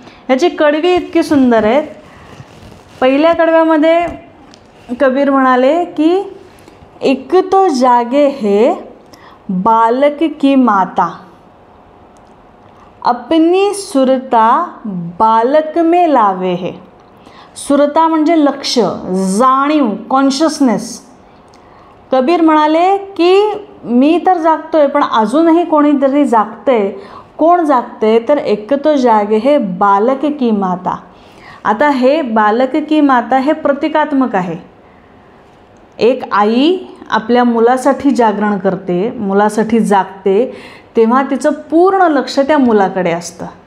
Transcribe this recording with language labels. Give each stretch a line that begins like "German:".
Marathi: याची कडवी इतकी सुंदर आहे. पहिल्या कडव्यामध्ये कबीर म्हणाले की
Hindi: एक तो जागे है बालक की माता, अपनी सुरता बालक में लावे है.
Marathi: सुरता म्हणजे लक्ष, जाणीव, कॉन्शियसनेस. कबीर म्हणाले की मी तर जागतोय पण अजूनही कोणीतरी जागतंय. कोण जागतंय तर
Hindi: एक तो जागे हे बालक की माता.
Marathi: आता हे बालक की माता हे प्रतिकात्मक आहे. एक आई आपल्या मुलासाठी जागरण करते, मुलासाठी जागते, तेव्हा तिचं पूर्ण लक्ष त्या मुलाकडे असतं.